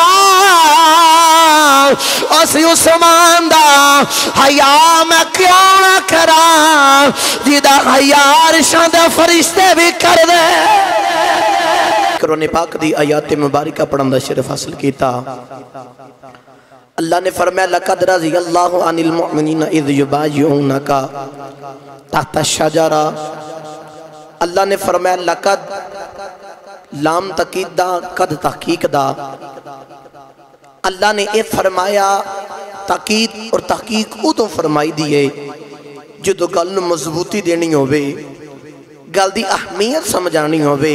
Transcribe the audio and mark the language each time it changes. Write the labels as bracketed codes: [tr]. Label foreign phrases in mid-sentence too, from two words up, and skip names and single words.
[pa] اسی عثمان دا حیا میں کیوں نہ کرا، جیدا حیا عرشاں دے فرشتے بھی کر دے. قرآن پاک دی آیت مبارکہ پڑھن دا شرف حاصل کیتا. اللہ نے فرمایا [ar] لقد رضي الله عن المؤمنين إذ يبايعونك تحت الشجرة. [pa] اللہ نے فرمایا لقد لام تاکید دا قد تحقیق دا. اللہ نے یہ فرمایا تاکید اور تحقیق اودوں فرمائی دی ہے جو گل نوں مضبوطی دینی ہووے، گل دی اہمیت سمجھانی ہووے.